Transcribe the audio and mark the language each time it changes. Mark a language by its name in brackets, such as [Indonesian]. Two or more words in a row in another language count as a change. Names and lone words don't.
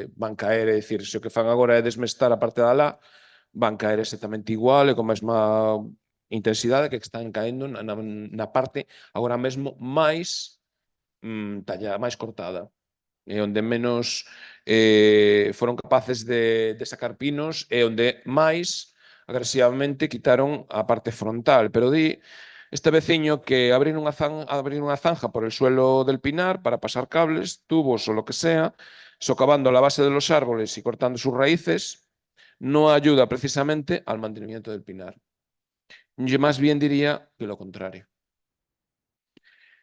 [Galician] Van caer, é dicir, se o que fan agora é desmestar a parte da alá, van caer exactamente igual e con mesma intensidade que están caendo na parte agora mesmo máis máis cortada, e onde menos foron capaces de sacar pinos e onde máis agresivamente quitaron a parte frontal. Pero di este veciño que [Spanish] abrir unha zanja por el suelo del pinar para pasar cables, tubos o lo que sea, socavando la base de los árboles y cortando sus raíces, no ayuda precisamente al mantenimiento del pinar. Yo más bien diría que lo contrario.